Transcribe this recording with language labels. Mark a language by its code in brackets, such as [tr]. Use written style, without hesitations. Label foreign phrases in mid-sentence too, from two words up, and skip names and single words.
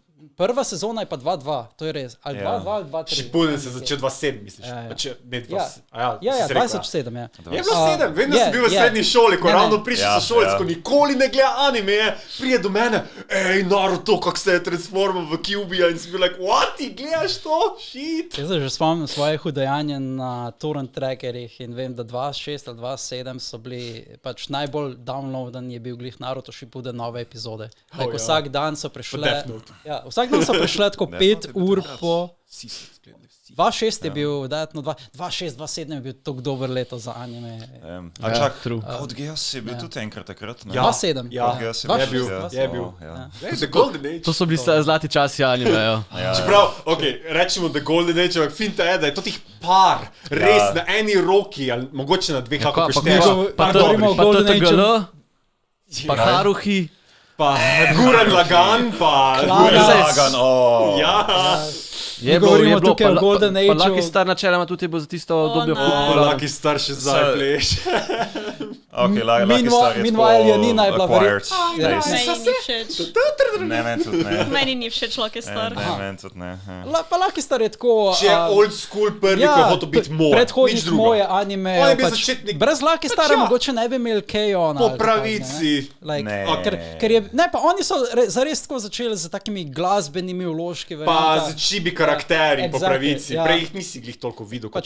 [sl] Prva sezona je pa 2-2, to je res. Ali 2-2 ali 2-3. Shippuden se začel 2-7, misliš? Ne 2-7. Ja, 27, ja. Je bilo 7, vem, da sem bil v srednji šoli, ko ravno prišel so šolec, ko nikoli ne gleda anime, prije do mene, Naruto, kak se je transformal v Kyuubiya in sem bil [en] like, what, [sl] ti gledaš to? Shit. Jaz se že spomnim svoje hudajanje na torrent trackerih in vem, da 2.6 ali 2.7 so bili, pač najbolj downloadan je bil glih Naruto Shippuden nove epizode. Vsak dan so prišle, vsak dan so prišle tako 5 ur po... 2.6 je bil, 2.6, 2.7 je bil tako dober leto za anime. A čak, Code Geass je bil tudi enkrat takrat, ne? 2.7. Je bil. [en] The Golden Age. [sl] To so bili zlati časi anime, Čeprav, rečemo [en] The Golden Age, [sl] ampak finta je, da je to tih par, res na eni roki, ali mogoče na dveh, kako pošteš. Pa TTGL, pa Haruhi. Pa Gurren Lagann, pa Gurren Lagann, Je bilo tukaj v [en] Golden Age. [sl] Pa Lucky Star načeloma tudi je bil za tisto obdobje popularno. Lucky Star še zdaj pleš. Meanwhile je Nina je bila Meni ni všeč Lucky Star. Meni tudi ne. Pa Lucky Star je tako... Če je [en] old school [sl] prvi, ko je hotel biti moj. Predhodnik moje anime. Brez Lucky Stara mogoče ne bi imeli K-ona. Po pravici. Ne, pa oni so zares tako začeli z takimi glasbenimi vložki. Pa z čibi karakteri po pravici. Prej jih nisi glih toliko videl kot